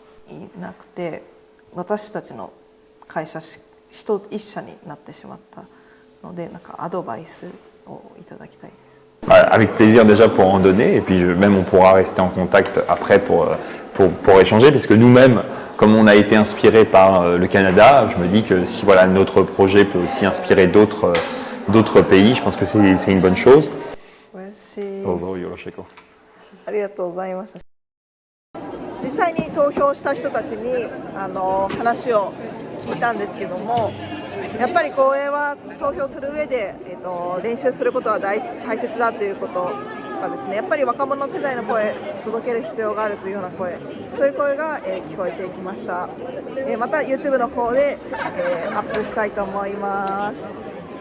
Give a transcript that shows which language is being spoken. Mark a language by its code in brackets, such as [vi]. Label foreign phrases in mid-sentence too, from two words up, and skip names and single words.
[ja] なくて、私たちの会社一社になってしまったので、なんかアドバイスをいただきたいです。 [fr] Avec plaisir déjà pour en donner, et puis même on pourra rester en contact après pour échanger, puisque nous-mêmes, comme on a été inspiré par le Canada, je me dis que si voilà, notre projet peut aussi inspirer d'autres pays, je pense que c'est une bonne chose. [ja] どうぞよろしく。ありがとうございました。実際に投票した人たちに話を聞いたんですけども、やっぱりこれは投票する上で、練習することは大切だということがですね、やっぱり若者世代の声届ける必要があるというような声、そういう声が、聞こえてきました。また YouTube の方で、アップしたいと思います。